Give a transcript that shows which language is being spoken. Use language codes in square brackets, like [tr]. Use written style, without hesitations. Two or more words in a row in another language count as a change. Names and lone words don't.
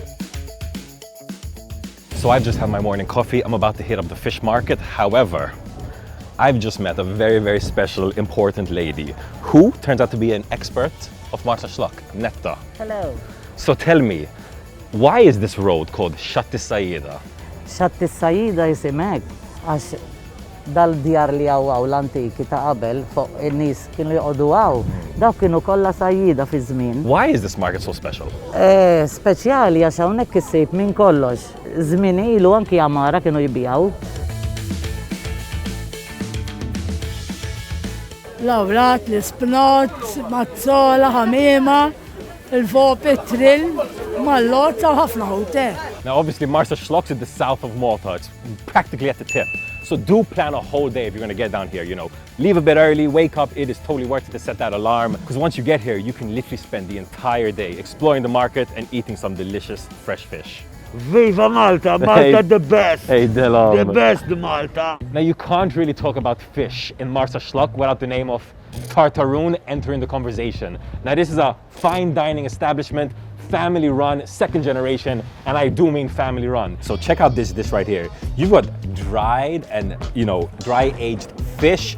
[en] So I've just had my morning coffee. I'm about to hit up the fish market. However, I've just met a very, very special, important lady who turns out to be an expert of Marsaxlokk, Netta. Hello. So tell me, why is this road called Xatt is-Sajjieda? [mt] Xatt is-Sajjieda jisimek għax dal-djar li għaw l-antiki ta' qabel fuq in-nies kienu joqogħdu għaw. Dawk kienu kollha sajjieda fi żmien. [en] Why is this market so special? [mt] Speċjali għax hawnhekk issib minn kollox. Żmien ilu anki Amara kienu jibgħu. L-awrat, l-ispnot, mazzola, ħamiema, il-fopitrill, mallozza u ħafna hotel. [en] Now obviously Marsaxlokk is the south of Malta. It's practically at the tip. So do plan a whole day if you're going to get down here, you know. Leave a bit early, wake up, it is totally worth it to set that alarm. Because once you get here, you can literally spend the entire day exploring the market and eating some delicious fresh fish. Viva Malta! Malta the best! Hey, Dylan. The best Malta! Now you can't really talk about fish in Marsaxlokk without the name of Tartaroon entering the conversation. Now this is a fine dining establishment, family run, second generation, and I do mean family run. So check out this dish right here. You've got dried and, dry aged fish.